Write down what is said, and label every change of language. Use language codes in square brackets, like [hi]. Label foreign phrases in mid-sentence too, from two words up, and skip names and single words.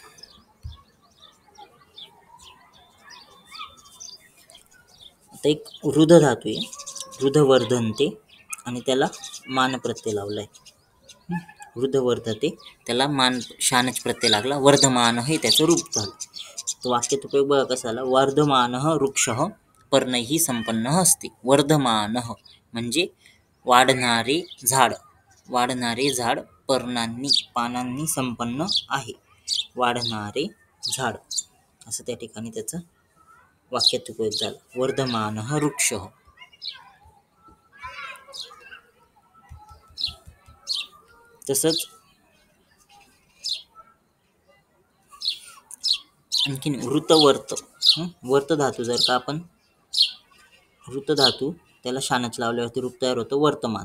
[mr] आता एक वृद्ध धातू आहे, [sa] वृद्ध वर्धनते, [mr] आणि त्याला मान प्रत्यय लावलाय, [sa] वृद्ध वर्धते, [mr] त्याला मान शानच प्रत्यय लागला, वर्धमान हे त्याचं रूप झालं. तर वाक्यात उपयोग बघा कसा आला, [sa] वर्धमानः वृक्षः पर्णैः संपन्नः अस्ति. [mr] वर्धमानः म्हणजे वाढणारे झाड, वाढणारे झाड पर्णांनी, पानांनी संपन्न आहे, वाढणारे झाड असं त्या ठिकाणी त्याचं वाक्यात उपयोग झाला, [sa] वर्धमानः वृक्षः. [mr] तसंच आणखीन वृतवर्त, वर्त धातू जर का आपण, वृत धातू त्याला शानच लावल्यावरती रूप तयार होतं वर्तमान.